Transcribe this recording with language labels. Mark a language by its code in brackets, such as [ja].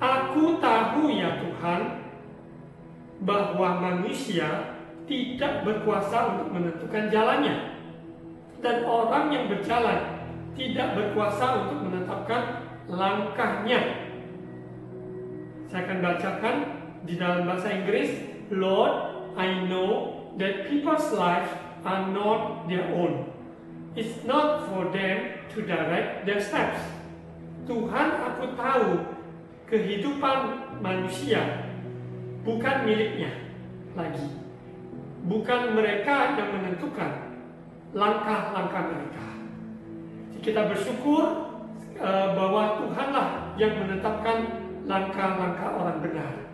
[id] Aku tahu ya Tuhan bahwa manusia tidak berkuasa untuk menentukan jalannya, dan orang yang berjalan tidak berkuasa untuk menetapkan langkahnya. Saya akan bacakan di dalam bahasa Inggris. [en] Lord, I know that people's lives are not their own. It's not for them to direct their steps. [id] Tuhan, aku tahu kehidupan manusia bukan miliknya lagi. Bukan mereka yang menentukan langkah-langkah mereka. Kita bersyukur bahwa Tuhanlah yang menetapkan langkah-langkah orang benar.